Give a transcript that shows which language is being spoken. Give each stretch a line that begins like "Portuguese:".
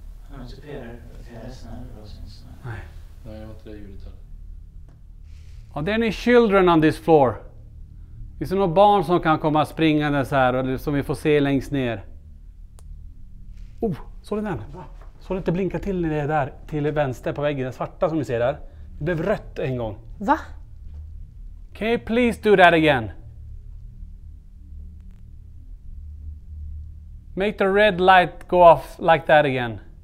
Swedish: Han inte PRS när det var syns. Nej. Nej, det var inte det ljudet heller.
English: Are there any children on this floor?
Swedish: Finns det några barn som kan komma springande så här eller som vi får se längst ner? Oh, såg du den? Såg du inte blinka till det där till vänster på väggen? Det svarta som ni ser där. Det blev rött en gång. Va?
English: Can you please do that again? Make the red light go off like that again.